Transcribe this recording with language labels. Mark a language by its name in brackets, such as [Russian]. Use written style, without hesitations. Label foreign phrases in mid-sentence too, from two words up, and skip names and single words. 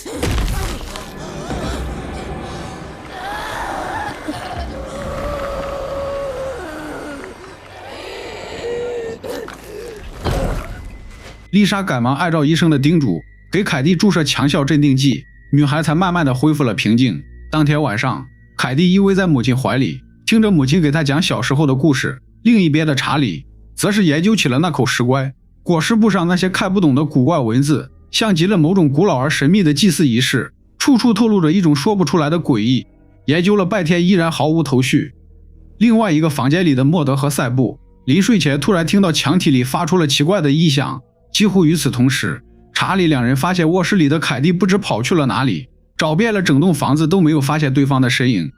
[Chinese] 麗莎趕忙按照醫生的叮囑，給凱蒂注射強效鎮定劑，女孩才慢慢的恢復了平靜。當天晚上，凱蒂依偎在母親懷裡，聽着母親給她講小時候的故事。另一邊的查理則是研究起了那口石棺，裹屍布上那些看不懂的古怪文字，像極了某種古老而神秘的祭祀儀式，處處透露着一種說不出來的詭異。研究了半天依然毫無頭緒。另外一個房間裡的莫德和塞布，臨睡前突然聽到牆體裡發出了奇怪的異響。幾乎與此同時，查理2人發現臥室裡的凱蒂不知跑去了哪裡，找遍了整棟房子都沒有發現對方的身影。